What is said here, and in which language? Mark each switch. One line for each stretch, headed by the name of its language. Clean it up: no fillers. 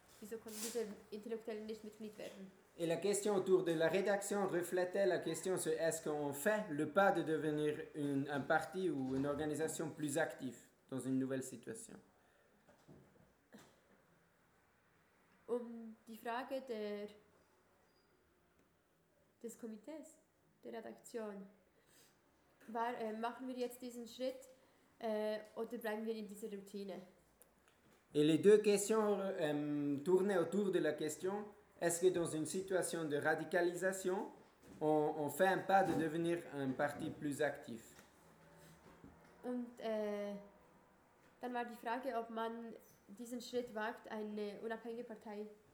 German: Wieso konnten diese Intellektuellen nicht Mitglied werden?
French: Et la question autour de la rédaction reflétait la question sur est-ce qu'on fait le pas de devenir un parti ou une organisation plus active dans une nouvelle situation?
German: Die Frage des Komitees, der Redaktion, war, machen wir jetzt diesen Schritt oder bleiben wir in dieser Routine?
French: Et les deux questions tournaient autour de la question, est-ce que dans une situation de radicalisation, on fait un pas de devenir un parti plus actif?
German: Und dann war die Frage, ob man diesen Schritt wagt, eine unabhängige Partei